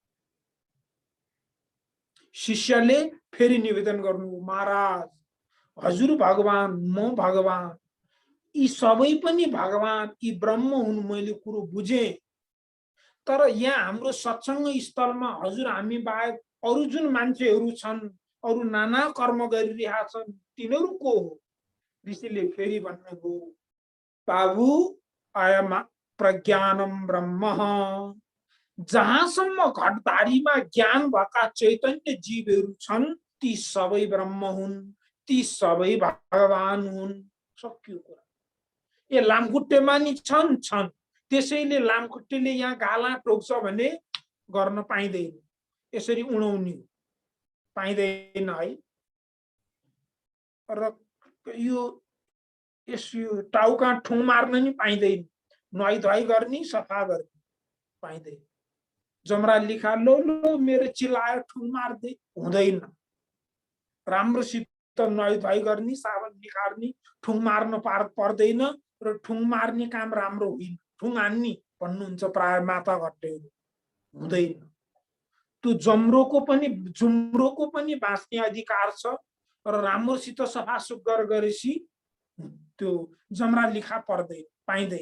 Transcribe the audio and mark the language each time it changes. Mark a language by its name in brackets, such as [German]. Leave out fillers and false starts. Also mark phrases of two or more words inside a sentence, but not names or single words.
[Nepali] शिष्यले फेरि निवेदन गर्नु, महाराज हजुर भगवान, म भगवान, यी सबै पनि भगवान, यी ब्रह्म हुन्, मैले कुरो बुझेँ। तर यहाँ हाम्रो सत्संग स्थलमा हजुर हामी बाहेक अरु जुन मान्छेहरू छन्, अरु नाना कर्म गरिरहेका छन्, तिनीहरू को हो? ऋषिले फेरि भन्नुभयो बाबु [Sanskrit] अयम प्रज्ञानम ब्रह्म, [Nepali] जहाँसम्म घटधारीमा ज्ञान भएका चैतन्य जीवहरू छन् ती सबै ब्रह्म हुन्। ती सबै भगवान हुन्। सक्यो कुरा। ए लामखुट्टेमा नि छन् छन्, त्यसैले लामखुट्टेले यहाँ गाला टोक्छ भने गर्न पाइँदैन, यसरी उडाउने पाइँदैन है। र यो टाउका ठुङ मार्न नि पाइँदैन, नुहाई धुवाई गर्ने सफा गर्ने पाइँदैन। जमरा लिखा लो लो मेरो चिलायो ठुङ मार्दै हुँदैन। राम्रोसित नुहाई धुवाई गर्ने, साबुन निखार्ने, ठुङ मार्न पर्दैन र ठुङ मार्ने काम राम्रो होइन। ठुङ हान्ने भन्नुहुन्छ प्राय माता घट्टेहरू, हुँदैन। त्यो जुम्रोको पनि बाँच्ने अधिकार छ र राम्रोसित सफा सुग्घर गरेपछि त्यो जमरा लिखा पर्दैन, पाइँदैन।